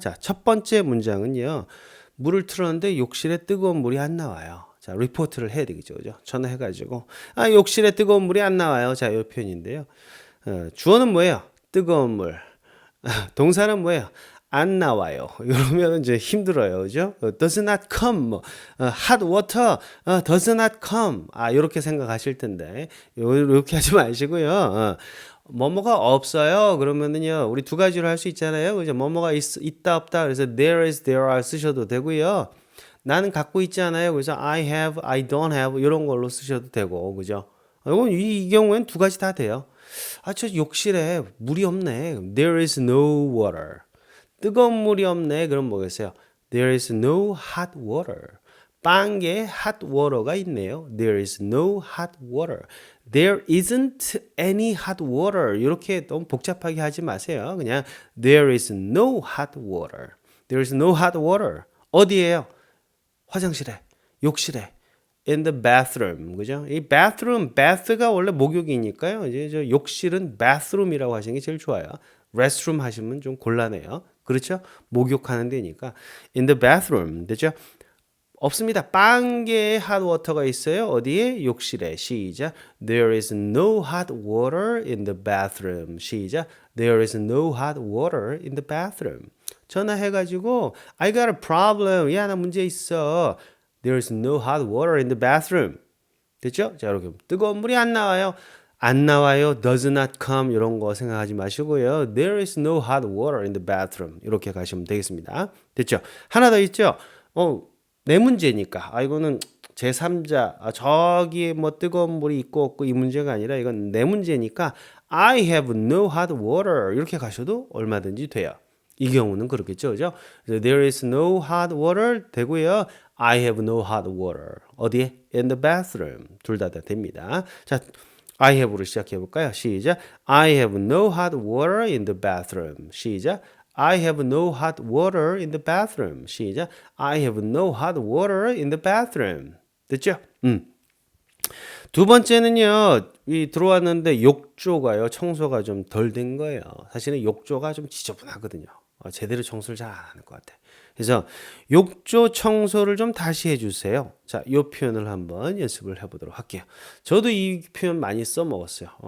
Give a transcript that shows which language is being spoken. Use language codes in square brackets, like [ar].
[ko] 자, 첫 번째 문장은요, 물을 틀었는데 욕실에 뜨거운 물이 안 나와요. 자, 리포트를 해야 되겠죠, 그죠? 전화해가지고 욕실에 뜨거운 물이 안 나와요. 자, 이 표현인데요. 주어는 뭐예요? 뜨거운 물. 동사는 뭐예요? 안 나와요. 이러면 이제 힘들어요, 그죠? [en] Does not come, [ko] 뭐, [en] hot water, does not come. [ko] 이렇게 생각하실 텐데, 이렇게 하지 마시고요. 뭐뭐가 없어요. 그러면은요, 우리 두 가지로 할 수 있잖아요, 그죠? 뭐뭐가 있다 없다. 그래서 [en] there is, there are [ko] 쓰셔도 되고요. 나는 갖고 있지 않아요. 그래서 [en] I have, I don't have [ko] 이런 걸로 쓰셔도 되고, 그죠? 이건 이 경우엔 두 가지 다 돼요. 저 욕실에 물이 없네. [en] There is no water. [ko] 뜨거운 물이 없네. 그럼 뭐겠어요? [en] There is no hot water. [ko] 빵에 [en] hot water [ko] 가 있네요. [en] There is no hot water. There isn't any hot water. [ko] 이렇게 너무 복잡하게 하지 마세요. [en] 그냥 there is no hot water. There is no hot water. 어디예요? [ko] 화장실에, 욕실에, [en] in the bathroom, [ko] 그죠? 이 bathroom, bath가 원래 목욕이니까요. 이제 저 욕실은 bathroom이라고 하시는 게 제일 좋아요. restroom 하시면 좀 곤란해요. 그렇죠? 목욕하는 데니까 [en] in the bathroom, [ko] 되죠? 없습니다. 빵개에 [en] hot water [ko] 가 있어요. 어디에? 욕실에. 시작. [en] There is no hot water in the bathroom. [ko] 시작. [en] There is no hot water in the bathroom. [ko] 전화해가지고 [en] I got a problem. [ko] 야, 나 문제 있어. [en] There is no hot water in the bathroom. [ko] 됐죠? 자, 이렇게 뜨거운 물이 안 나와요. 안 나와요. [en] Does not come. [ko] 이런 거 생각하지 마시고요. [en] There is no hot water in the bathroom. [ko] 이렇게 가시면 되겠습니다. 됐죠? 하나 더 있죠? 내 문제니까. 이거는 제3자. 저기에 뭐 뜨거운 물이 있고 없고 이 문제가 아니라 이건 내 문제니까 [en] I have no hot water. [ko] 이렇게 가셔도 얼마든지 돼요. 이 경우는 그렇겠죠, 그죠? [en] There is no hot water [ko] 되고요. [en] I have no hot water. [ko] 어디에? [en] In the bathroom. [ko] 둘 다 됩니다. 자, [en] I have [ko] 로 시작해 볼까요? 시작. [en] I have no hot water in the bathroom. [ko] 시작. [en] I have no hot water in the bathroom. [ko] 시작. [en] I have no hot water in the bathroom. [ko] 됐죠? 두 번째는요, 이 들어왔는데 욕조가요, 청소가 좀 덜 된 거예요. 사실은 욕조가 좀 지저분하거든요. 제대로 청소를 잘 안 하는 것 같아요. 그래서 욕조 청소를 좀 다시 해주세요. 자, 이 표현을 한번 연습을 해보도록 할게요. 저도 이 표현 많이 써먹었어요.